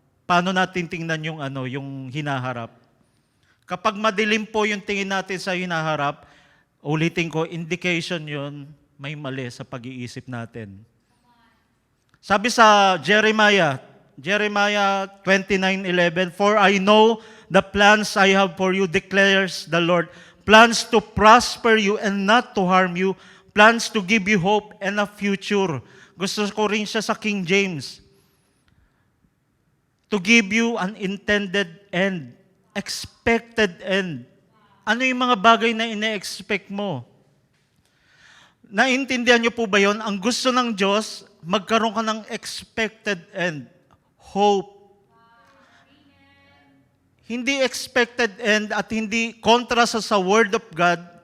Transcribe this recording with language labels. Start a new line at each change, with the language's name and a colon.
Filipino: Paano natin tingnan yung hinaharap? Kapag madilim po yung tingin natin sa hinaharap, ulitin ko, indication yun, may mali sa pag-iisip natin. Sabi sa Jeremiah
English: Jeremiah 29:11, "For I know the plans I have for you, declares the Lord, plans to prosper you and not to harm you, plans to give you hope and a future."
Filipino: Gusto ko rin siya sa King James.
English: To give you an intended end, expected end.
Filipino: Ano yung mga bagay na ine-expect mo? Naintindihan niyo po ba yon? Ang gusto ng Diyos, magkaroon ka ng expected end. Hope. Hindi expected end at hindi kontra sa Word of God.